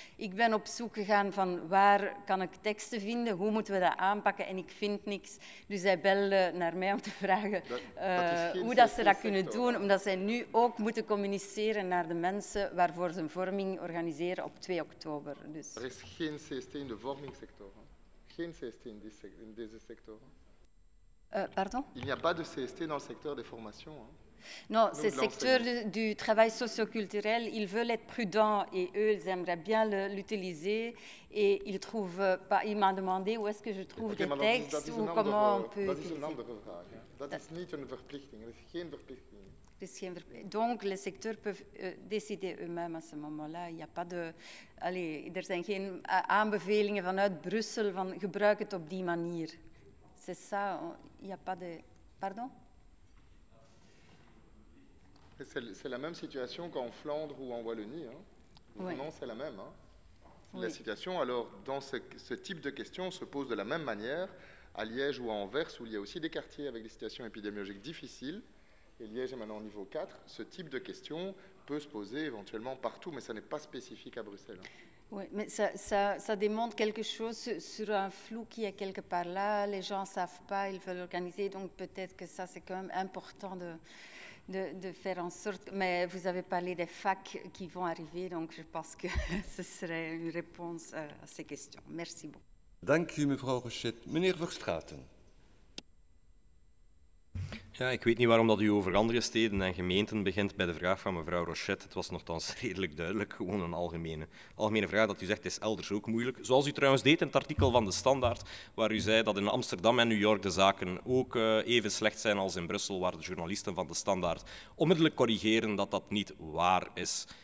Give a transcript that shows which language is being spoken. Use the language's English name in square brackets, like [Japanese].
[Dutch] Ik ben op zoek gegaan van waar kan ik teksten vinden, hoe moeten we dat aanpakken en ik vind niks. Dus hij belde naar mij om te vragen hoe dat ze dat kunnen doen, omdat zij nu ook moeten communiceren naar de mensen waarvoor ze een vorming organiseren op 2 oktober. Dus. Er is geen CST in de vormingssector. Geen CST in deze sector. [French] Pardon? Il n'y a pas de CST dans le secteur des formations. Non, c'est le secteur du travail socio-culturel. Ils veulent être prudents et eux, ils aimeraient bien l'utiliser. Et ils trouvent pas. Ils m'ont demandé où est-ce que je trouve des textes ou comment on peut. [Dutch] Dat is een andere vraag. Dat is niet een verplichting. Er is geen verplichting. [French] Donc, les secteurs peuvent décider eux-mêmes à ce moment-là. Il n'y a pas de. [Dutch] Allez, er zijn geen aanbevelingen vanuit Brussel van gebruik het op die manier. [French] C'est ça, il n'y a pas de... Pardon? C'est la même situation qu'en Flandre ou en Wallonie. Hein. Vraiment, oui. C'est la même. Hein. Oui. La situation, alors, dans ce type de questions se pose de la même manière à Liège ou à Anvers, où il y a aussi des quartiers avec des situations épidémiologiques difficiles. Et Liège est maintenant au niveau 4. Ce type de questions peut se poser éventuellement partout, mais ça n'est pas spécifique à Bruxelles. Hein. Oui, mais ça démontre quelque chose sur un flou qui est quelque part là. Les gens ne savent pas, ils veulent organiser. Donc peut-être que ça, c'est quand même important de faire en sorte... Mais vous avez parlé des facs qui vont arriver, donc je pense que ce serait une réponse à ces questions. Merci beaucoup. [Dutch] Dank u, mevrouw Rochette. Meneer Verstraeten. Ja, ik weet niet waarom dat u over andere steden en gemeenten begint bij de vraag van mevrouw Rochette. Het was nogthans redelijk duidelijk, gewoon een algemene vraag dat u zegt, is elders ook moeilijk. Zoals u trouwens deed in het artikel van De Standaard, waar u zei dat in Amsterdam en New York de zaken ook even slecht zijn als in Brussel, waar de journalisten van De Standaard onmiddellijk corrigeren dat dat niet waar is.